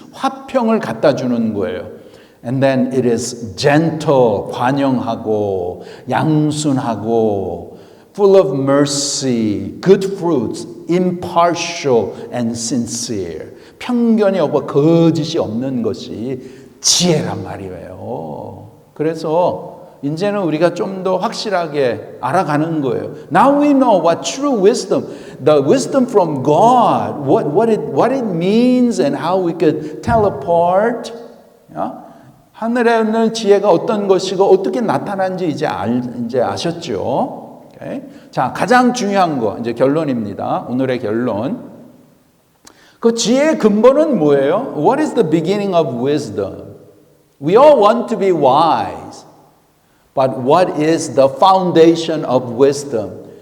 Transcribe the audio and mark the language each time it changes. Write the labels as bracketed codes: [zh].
[ko] 화평을 갖다 주는 거예요. [en] And then it is gentle. [ko] 관용하고 양순하고 [en] full of mercy, good fruits, impartial and sincere. [ko] 편견이 없고 거짓이 없는 것이 지혜란 말이에요. 그래서 이제는 우리가 좀 더 확실하게 알아가는 거예요. [en] Now we know what true wisdom, the wisdom from God, what it means and how we could tell apart. [ko] 하늘에 있는 지혜가 어떤 것이고 어떻게 나타나는지 이제 아셨죠? 오케이? 자, 가장 중요한 거 이제 결론입니다. 오늘의 결론. 그 지혜의 근본은 뭐예요? [en] What is the beginning of wisdom? We all want to be wise. But what is the foundation of wisdom?